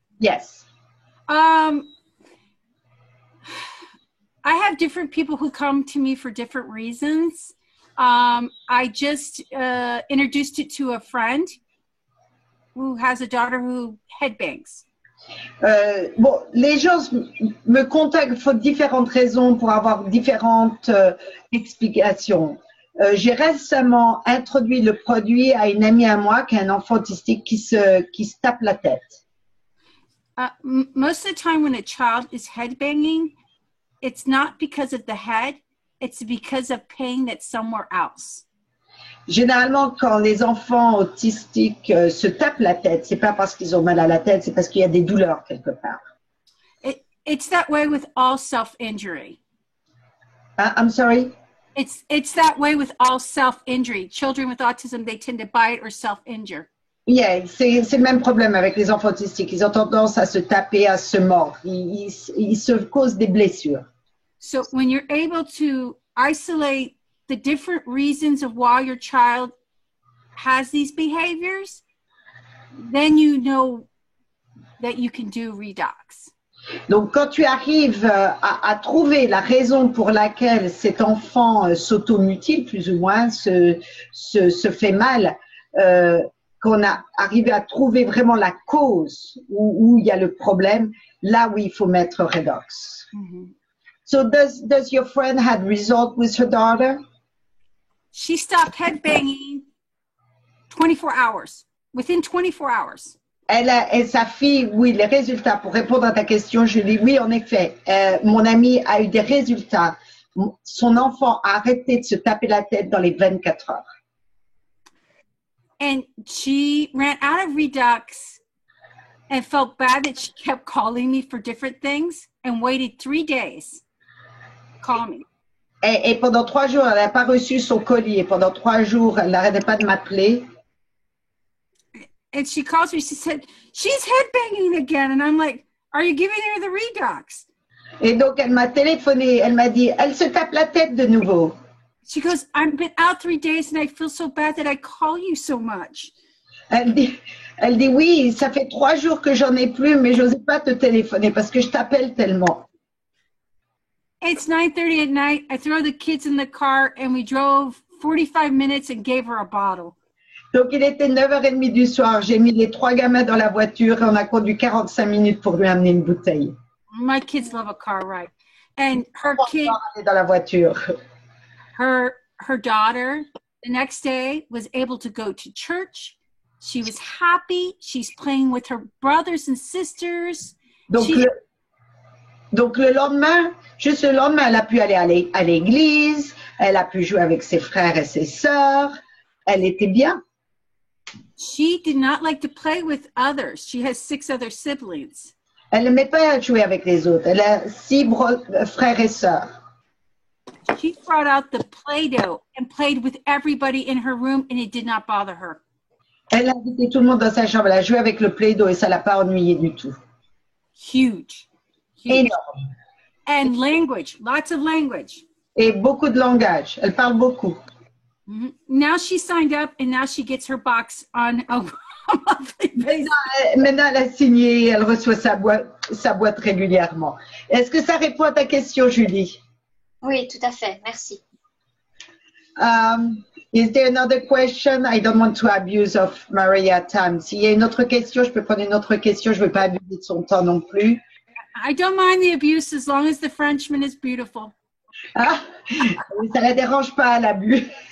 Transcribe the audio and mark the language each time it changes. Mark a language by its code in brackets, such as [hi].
[en] Yes. I have different people who come to me for different reasons. I just introduced it to a friend who has a daughter who headbangs. [fr] Bon, les gens me contactent pour différentes raisons, pour avoir différentes explications. J'ai récemment introduit le produit à une amie à moi qui a un enfant autistique qui se tape la tête. [en] Most of the time when a child is headbanging, it's not because of the head, it's because of pain that's somewhere else. [fr] Généralement, quand les enfants autistiques se tapent la tête, c'est pas parce qu'ils ont mal à la tête, c'est parce qu'il y a des douleurs quelque part. [en] It's that way with all self-injury. I'm sorry? It's that way with all self-injury. Children with autism, they tend to bite or self-injure. [fr] Yeah, c'est le même problème avec les enfants autistiques. Ils ont tendance à se taper, à se mordre. Ils se causent des blessures. [en] So when you're able to isolate the different reasons of why your child has these behaviors, then you know that you can do redox. [fr] Donc, quand tu arrives à trouver la raison pour laquelle cet enfant s'automutile, plus ou moins, se fait mal, qu'on a arrivé à trouver vraiment la cause où il y a le problème, là oui, il faut mettre redox. [en] So does your friend have result with her daughter? She stopped headbanging 24 hours. Within 24 hours. [fr] Et sa fille, oui, les résultats, pour répondre à ta question, je dis oui, en effet, mon amie a eu des résultats. Son enfant a arrêté de se taper la tête dans les 24 heures. [en] And she ran out of redux and felt bad that she kept calling me for different things and waited 3 days to call me. [fr] Et pendant 3 jours, elle n'a pas reçu son colis. Et pendant 3 jours, elle n'arrêtait pas de m'appeler. [en] And she calls me, she said, she's headbanging again. And I'm like, are you giving her the redox? [fr] Et donc, elle m'a téléphoné. Elle m'a dit, elle se tape la tête de nouveau. [en] She goes, I've been out 3 days and I feel so bad that I call you so much. [fr] Elle dit oui, ça fait 3 jours que j'en ai plus, mais j'osais pas te téléphoner parce que je t'appelle tellement. [en] It's 9:30 at night. I throw the kids in the car and we drove 45 minutes and gave her a bottle. [fr] Donc, il était 9h30 du soir. J'ai mis les 3 gamins dans la voiture et on a conduit 45 minutes pour lui amener une bouteille. [en] My kids love a car ride. And her kid, [fr] Dans la voiture. [en] her daughter, the next day was able to go to church. She was happy. She's playing with her brothers and sisters. [fr] Donc le lendemain, juste le lendemain, elle a pu aller à l'église, elle a pu jouer avec ses frères et ses sœurs. Elle était bien. [en] She did not like to play with others. She has 6 other siblings. [fr] Elle n'aimait pas jouer avec les autres. Elle a 6 frères et sœurs. [en] She brought out the Play-Doh and played with everybody in her room and it did not bother her. [fr] Elle a invité tout le monde dans sa chambre. Elle a joué avec le Play-Doh et ça l'a pas ennuyé du tout. [en] Huge. [fr] Énorme. [en] And language, lots of language. [fr] Et beaucoup de langage. Elle parle beaucoup. [en] Now she signed up and now she gets her box on a monthly basis. [fr] Maintenant, elle a signé, elle reçoit sa boîte régulièrement. Est-ce que ça répond à ta question, Julie? Oui, tout à fait. Merci. [en] Is there another question? I don't want to abuse of Maria's time. [fr] S'il y a une autre question, je peux prendre une autre question. Je ne veux pas abuser de son temps non plus. [en] I don't mind the abuse as long as the Frenchman is beautiful. [fr] Ah, ça ne la dérange pas, l'abus.